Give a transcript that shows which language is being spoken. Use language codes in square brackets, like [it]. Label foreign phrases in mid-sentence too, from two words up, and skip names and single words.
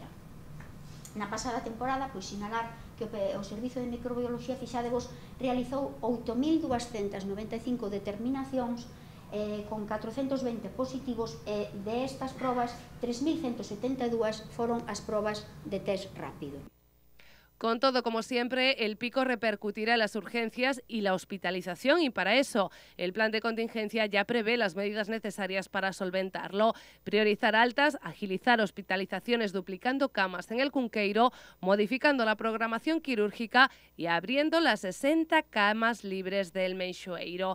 [gl] Na pasada temporada, pois sinalar que o Servizo de Microbioloxía, fixadevos, realizou 8.295 determinacións con 420 positivos, e de estas probas 3.172 foron as probas de test rápido. [es] Con todo, como siempre, el pico repercutirá en las urgencias y la hospitalización, y para eso el plan de contingencia ya prevé las medidas necesarias para solventarlo. Priorizar altas, agilizar hospitalizaciones duplicando camas en el Cunqueiro, modificando la programación quirúrgica y abriendo las 60 camas libres del Meixoeiro.